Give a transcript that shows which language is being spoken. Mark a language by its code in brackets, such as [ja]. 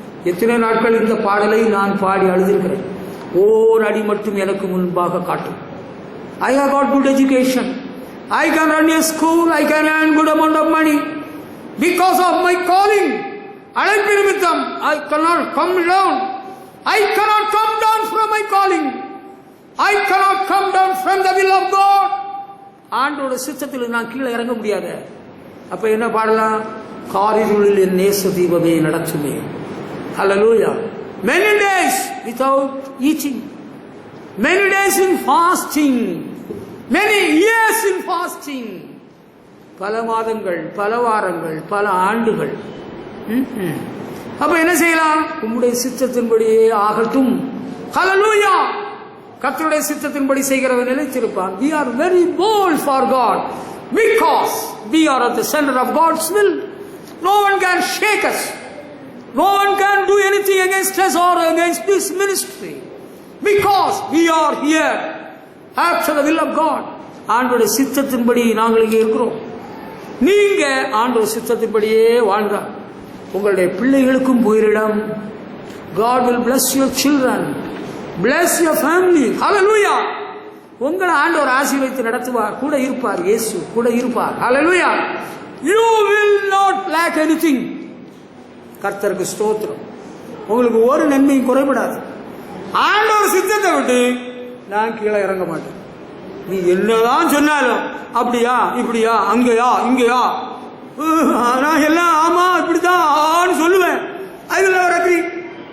[ta] எத்தனை நாட்கள் இந்த பாடலை நான் பாடி அழுதிருக்கிறேன். ஓர் அடி மட்டும் எனக்கு முன்பாக காட்டும். [en] I have got good education. I can run a school. I can earn good amount of money because of my calling. [ta] அழைப்பு நிமித்தம் [en] I cannot come down. I cannot come down from my calling. I cannot come down from the will of God. [ta] ஆண்டோட சித்தத்தில் நான் கீழே இறங்க முடியாது. அப்ப என்ன பாடலாம்? காரிருளில் என் நேச தீபமே நடத்துமே. Hallelujah. [en] Many days without eating, many days in fasting, many years in fasting. [ta] பல மாதங்கள், பல வாரங்கள், பல ஆண்டுகள். அப்ப என்ன செய்யலாம்? உம்முடைய சித்தத்தின்படியே ஆகட்டும். Hallelujah. கர்த்தருடைய சித்தத்தின்படி செய்கிறவன் நிலைத்திருப்பான். [en] We are very bold for God because we are at the center of God's will. No one can shake us. No one can do anything against us or against this ministry because we are here after the will of God. [ta] ஆண்டவருடைய சித்தத்தின்படி நாங்கள் இங்கே இருக்கிறோம். நீங்க ஆண்டவருடைய சித்தத்தின்படியே வாழ்ங்க. உங்களுடைய பிள்ளைகளுக்கும் போயிடம். [en] God will bless your children. Bless your family. Hallelujah. [ta] உங்களை ஆண்டவர் ஆசீர்வதித்து நடத்துவார். கூட இருப்பார். இயேசு கூட இருப்பார். Hallelujah. [en] You will not lack anything. [ta] கர்த்தருக்கு ஸ்தோத்திரம். உங்களுக்கு ஒரு நன்மையும் குறைபடாது. ஆண்டவர் சித்தத்தை விட்டு நான் கீழே இறங்க மாட்டேன். நீ என்னதான் சொன்னாலும் அப்படியா இப்படியா அங்கயா இங்கயா நான் எல்லாம் ஆமா இப்படித்தான் சொல்லுவேன். அதுல ஒரு அக்ரி.